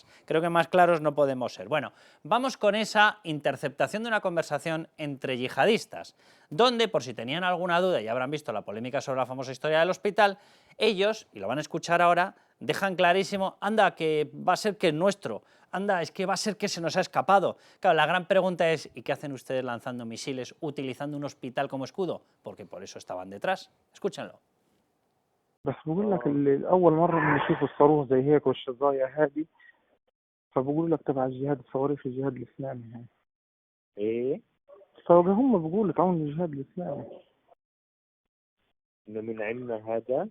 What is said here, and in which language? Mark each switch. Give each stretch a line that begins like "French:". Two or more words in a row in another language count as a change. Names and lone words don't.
Spanish: Creo que más claros no podemos ser. Bueno, vamos con esa interceptación de una conversación entre yihadistas, donde, por si tenían alguna duda y habrán visto la polémica sobre la famosa historia del hospital, ellos, y lo van a escuchar ahora, dejan clarísimo, anda, que va a ser que es nuestro, anda, es que va a ser que se nos ha escapado. Claro, la gran pregunta es, ¿y qué hacen ustedes lanzando misiles utilizando un hospital como escudo? Porque por eso estaban detrás. Escúchenlo.
Arabic: بس بقول لك أول مرة بنشوف الصاروخ زي هيك والشظايا هذه فبقول لك تبع الجهاد الصواريخ الجهاد الإسلامي يعني إيه؟ فهم بيقولوا تعاون الجهاد الإسلامي إنه من عندنا هذا؟